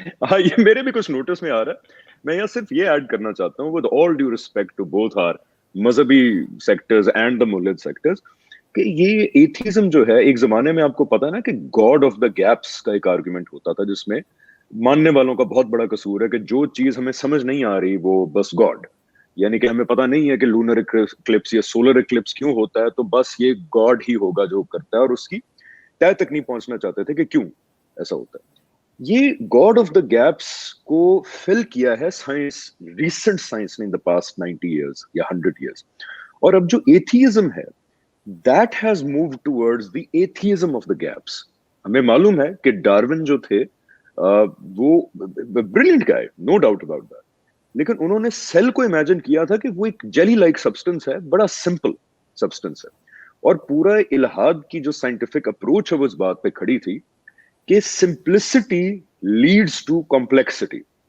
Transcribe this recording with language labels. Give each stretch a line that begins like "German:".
Urdu: ہاں یہ میرے بھی کچھ نوٹس میں آ رہا ہے. میں یہاں صرف یہ ایڈ کرنا چاہتا ہوں
English: with all due respect to both our
Urdu: مذہبی سیکٹرز اینڈ the مولد سیکٹرز کہ یہ ایتھیزم جو ہے ایک زمانے میں آپ کو پتا نا کہ گاڈ آف دا گیپس کا ایک آرگومنٹ ہوتا تھا جس میں ماننے والوں کا بہت بڑا قصور ہے کہ جو چیز ہمیں سمجھ نہیں آ رہی وہ بس گاڈ، یعنی کہ ہمیں پتا نہیں ہے کہ لونر اکلپس یا سولر اکلپس کیوں ہوتا ہے تو بس یہ گاڈ ہی ہوگا جو کرتا ہے، اور اس کی طے تک نہیں پہنچنا چاہتے تھے کہ کیوں ایسا ہوتا ہے. یہ گاڈ آف دا گیپس کو فل کیا ہے سائنس، ریسنٹ سائنس نے
English: in the past 90 years
Urdu: یا 100 ایئرز. اور اب جو ایتھیزم ہے
English: that has moved towards the atheism of the gaps.
Urdu: ہمیں معلوم ہے کہ ڈارون جو تھے وہ
English: brilliant guy, no doubt about that.
Urdu: لیکن انہوں نے سیل کو امیجن کیا تھا کہ وہ ایک جیلی لائک سبسٹنس ہے، بڑا سمپل سبسٹنس ہے، اور پورا الہاد کی جو سائنٹیفک اپروچ ہے وہ اس بات پہ کھڑی تھی کہ سمپلسٹی لیڈس ٹو کمپلیکسٹی.